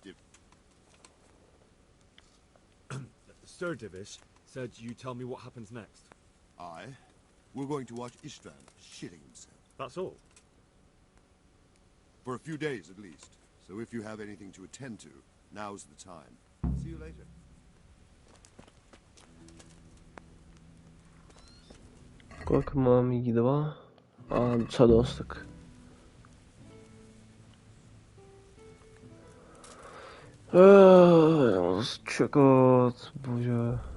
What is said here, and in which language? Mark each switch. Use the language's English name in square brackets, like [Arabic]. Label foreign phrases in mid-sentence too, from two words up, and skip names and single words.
[English] Sir Divish said you tell me what happens next. We're going to watch Istvan shitting himself. That's all? For a few days at least. So if you have anything to attend to, now's the time. See you later. [Czech] Kolik mám jídla? A docela dost, tak... Já mám čekat, bože.